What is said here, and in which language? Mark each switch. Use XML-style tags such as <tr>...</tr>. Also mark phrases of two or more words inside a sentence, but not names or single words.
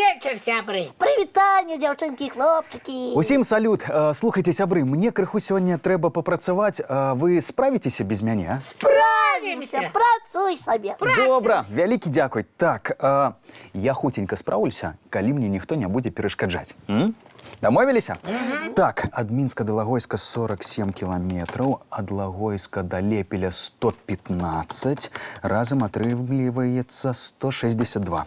<uk>вечір, сябри. Привітання, дівчинки і хлопчики.</uk> <be>Усім салют. Слухайте, сябри, мне крыху сёння трэба попрацаваць. Вы справіцеся без мяне, а?</be> <ru>Справимся.</ru> <uk>Працуй собі.</uk> <be>Добра, вялікі дзякуй. Так, я хутенька спраўлюся, калі мне ніхто не будзе перашкаджаць. Дамовіліся? Так, ад Мінска да Лагойска 47 кіламетраў, ад Лагойска да Лепеля 115, разам атрымліваецца 162.</be>